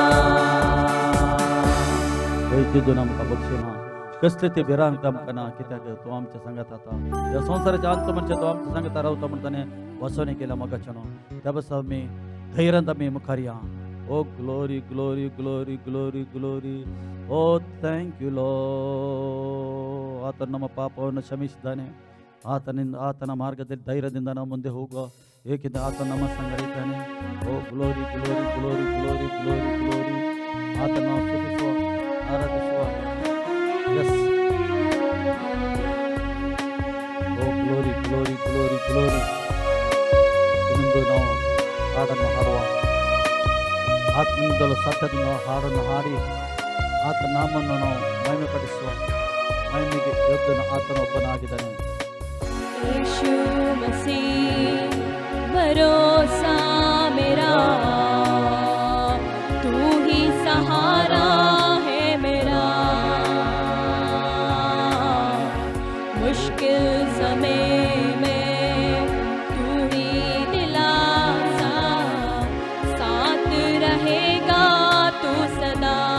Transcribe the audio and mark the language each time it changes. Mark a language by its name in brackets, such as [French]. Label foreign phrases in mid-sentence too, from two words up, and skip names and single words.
[Konkani] तितून आमकां बक्षिना कसले ते भिरांत आमकां ना कित्याक तूं आमच्या सांगात आतां ह्या संवसाराच्या अंत म्हणजे तूं आमच्या सांगात रावता म्हण ताणें वचोनी केल्या मोगाच्यान त्या बस आमी धैर्यान आमी मुखार या [Kannada] ओ [English] Glory glory glory glory glory [Kannada] ಓ [English] Thank you [Kannada] ಲೋ ಆತನ ನಮ್ಮ ಪಾಪವನ್ನು ಕ್ಷಮಿಸಿದ್ದಾನೆ ಆತನ ಮಾರ್ಗದಲ್ಲಿ ಧೈರ್ಯದಿಂದ ನಾವು ಮುಂದೆ ಹೋಗುವ ಏಕೆಂದರೆ ಆತ ನಮ್ಮ ಸಂಗಡ ಇದ್ದಾನೆ ಓ [English] Glory glory glory glory glory glory [Kannada] ಆತನ ನಾವು ಸ್ತುತಿಸುವ ಆರಾಧಿಸುವ ಎಸ್ ಓ [English] Glory glory glory glory [Kannada] ಇನ್ನೊಂದು ನಾವು ಹಾಡನ್ನು ಹಾಡುವ ಆತ್ಮನಿಂದಲೂ ಸತ್ಯದಿಂದ ಹಾಡನ್ನು ಹಾಡಿ ಆತನ ನಾಮವನ್ನು ನಾವು ಮಹಿಮೆ ಪಡಿಸುವ ಮಹಿಮೆಗೆ ಯೋಗ್ಯನ ಆತನೊಬ್ಬನಾಗಿದ್ದಾನೆ [Hindi] यीशु मसीह भरोसा मेरा तू ही सहारा है मेरा मुश्किल समय में तू ही दिलासा साथ रहेगा तू सदा